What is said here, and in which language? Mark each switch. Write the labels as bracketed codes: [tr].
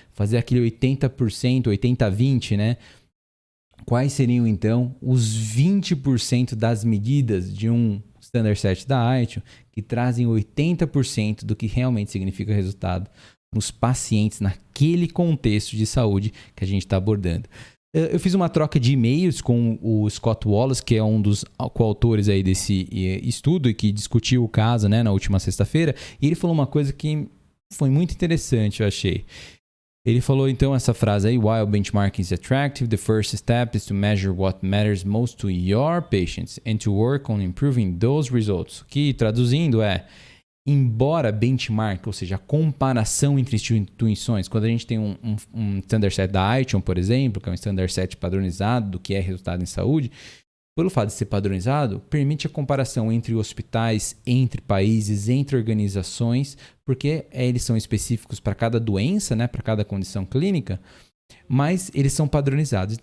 [pt] Fazer aquele 80%, 80-20, né? Quais seriam, então, os 20% das medidas de um standard set da ITION que trazem 80% do que realmente significa resultado nos pacientes naquele contexto de saúde que a gente está abordando. Eu fiz uma troca de e-mails com o Scott Wallace, que é um dos coautores aí desse estudo e que discutiu o caso, né, na última sexta-feira, e ele falou uma coisa que foi muito interessante, eu achei. Ele falou então essa frase aí: [en] while benchmarking is attractive, the first step is to measure what matters most to your patients and to work on improving those results. [pt] Que traduzindo é: embora benchmark, ou seja, a comparação entre instituições, quando a gente tem um standard set da ITION, por exemplo, que é um standard set padronizado do que é resultado em saúde, pelo fato de ser padronizado, permite a comparação entre hospitais, entre países, entre organizações, porque eles são específicos para cada doença, né, para cada condição clínica, mas eles são padronizados.